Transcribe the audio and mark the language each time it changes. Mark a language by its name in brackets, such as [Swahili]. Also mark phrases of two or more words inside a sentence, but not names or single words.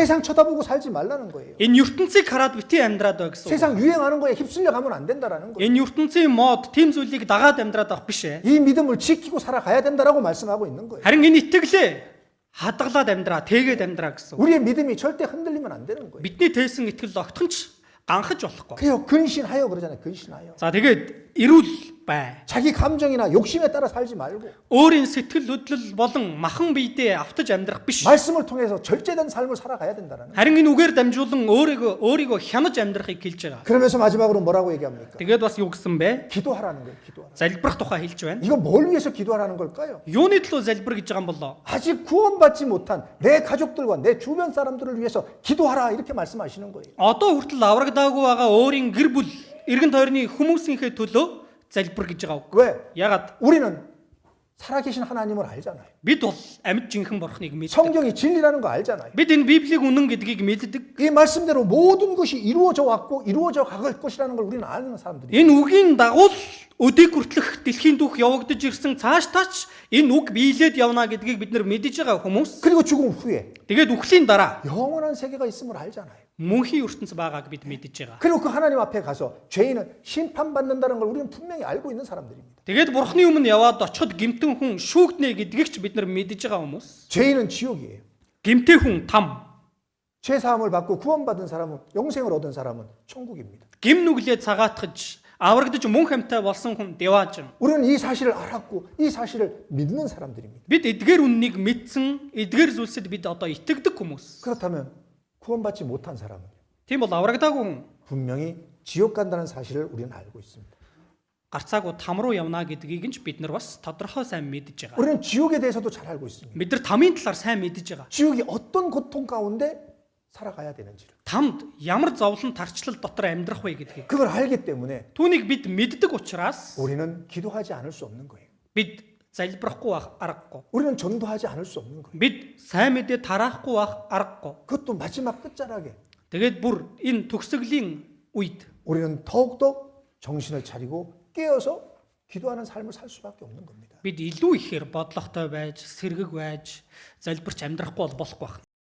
[Korean] 세상 쳐다보고 살지 말라는 거예요. [Mongolian] Энэ ертөнцийг хараад бити амьдраад бай гэсэн үг. [Korean] 세상 유행하는 거에 휩쓸려 가면 안 된다라는 거예요. [Mongolian] Энэ ертөнцийн мод тийм зүйлийг дагаад амьдраад авах биш ээ. [Korean] 이 믿음을 지키고 살아가야 된다라고 말씀하고 있는 거예요. [Mongolian] Харин энэ итгэлээ хадгалаад амьдраа, тэгээд амьдраа гэсэн үг. [Korean] 우리의 믿음이 절대 흔들리면 안 되는 거예요. [Mongolian] Бидний тээсэн итгэл огтхонч ганхаж болохгүй. [Korean] 그래요. 근신하여 그러잖아요. 근신하여. [Mongolian] За тэгээд эрүүл бай. [Korean] 자기 감정이나 욕심에 따라 살지 말고 [Mongolian] Өөрийн сэтгэл хөдлөл болон махан биедээ автаж амьдрах биш. [Korean] 말씀을 통해서 절제된 삶을 살아가야 된다라는 거예요. [Mongolian] Харин энэ үгээр дамжуулан өөрийгөө хянаж амьдрахыг хэлж байгаа. [Korean] 그러면서 마지막으로 뭐라고 얘기합니까? [Mongolian] Тэгээд бас юу гэсэн бэ? [Korean] 기도하라는 거예요. 기도하라. [Mongolian] Залбирах тухай хэлж байна. [Korean] 이거 뭘 위해서 기도하라는 걸까요? [Mongolian] Юуны төлөө залбир гэж байгаа юм болоо? [Korean] 아직 구원받지 못한 내 가족들과 내 주변 사람들을 위해서 기도하라 이렇게 말씀하시는 거예요. [Mongolian] Одоо хүртэл аврагдаагүй байгаа өөрийн гэр бүл, эргэн тойрны хүмүүсийнхээ төлөө залбир гэж байгаа үг. [Korean] 왜? [Mongolian] Ягаад? [Korean] 우리는 살아계신 하나님을 알잖아요. [Mongolian] Бид бол амьд жинхэнэ бурхныг мэддэг. [Korean] 성경이 진리라는 거 알잖아요. [Mongolian] Бид энэ Библийг үнэн гэдгийг мэддэг. [Korean] 이 말씀대로 모든 것이 이루어져 왔고 이루어져 갈 것이라는 걸 우리는 아는 사람들이에요. [Mongolian] Энэ үгийн дагуу өдийг хүртэлх дэлхийн дүүх явагдаж ирсэн цааш таач энэ үг биелээд явна гэдгийг бид нар мэдэж байгаа хүмүүс. [Korean] 그리고 죽음 후에 [Mongolian] Тэгээд үхлийн дараа [Korean] 영원한 세계가 있음을 알잖아요. [Mongolian] мөнхийн ертөнц байгааг бид мэдэж байгаа. [Korean] 그리고 그 하나님 앞에 가서 죄인은 심판받는다는 걸 우리는 분명히 알고 있는 사람들입니다. [Mongolian] Тэгээд бурхны өмнө яваад очиход гэмтэн хүн шүүгднэ гэдгийг ч бид нар мэдэж байгаа хүмүүс. [Korean] 죄인은 지옥이에요. [Mongolian] Гэмтэн хүн там. [Korean] 죄 사함을 받고 구원받은 사람은 영생을 얻은 사람은 천국입니다. [Mongolian] Гим нүглээ цагаатгаж аврагдаж мөн хамтай болсон хүн деваажин. [Korean] 우리는 이 사실을 알았고 이 사실을 믿는 사람들입니다. [Mongolian] Бид эдгээр үннийг мэдсэн, эдгээр зүйлсэд бид одоо итгэдэг хүмүүс. [Korean] 그렇다면 구원받지 못한 사람은 [Mongolian] Тийм бол аврагдаагүй хүн [Korean] 분명히 지옥 간다는 사실을 우리는 알고 있습니다. [Mongolian] гарцаагүй там руу явна гэдгийг нь ч бид нар бас тодорхой сайн мэдж байгаа. [Korean] 우리는 지옥에 대해서도 잘 알고 있습니다. [Mongolian] Бид нар тамийн талаар сайн мэдж байгаа. [Korean] 지옥이 어떤 고통 가운데 살아가야 되는지를. [Mongolian] Тамд ямар зовлон тарчлал дотор амьдрах вэ гэдгийг. [Korean] 그걸 알기 때문에 [Mongolian] Түүнийг бид мэддэг учраас [Korean] 우리는 기도하지 않을 수 없는 거예요. [Mongolian] бид залбирахгүй байх аргагүй. [Korean] 우리는 전도하지 않을 수 없는 거예요. [Mongolian] Бид сайн мэдээ тараахгүй байх аргагүй. [Korean] 그것도 마지막 끝자락에 [Mongolian] Тэгээд бүр энэ төгсгөлийн үед [Korean] 우리는 더욱더 정신을 차리고 깨어서 기도하는 삶을 살 수밖에 없는 겁니다. [Mongolian] бид илүү ихээр бодлоготой байж, сэргэг байж, залбирч амьдрахгүй болохгүй байх.